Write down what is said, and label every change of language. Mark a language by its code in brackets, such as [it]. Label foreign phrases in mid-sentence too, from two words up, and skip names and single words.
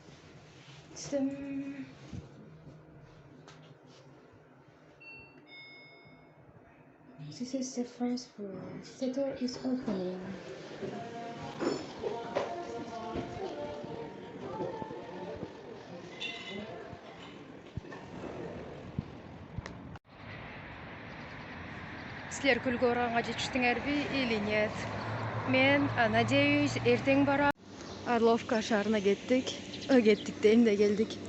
[en] This is the first floor. The door is opening. [ky] Силер көлгө барганга жетиштиңерби [ru] или нет? Мен, надеюсь, [ky] эртең барам. Орловка шаарына кеттик. Дейм да келдик.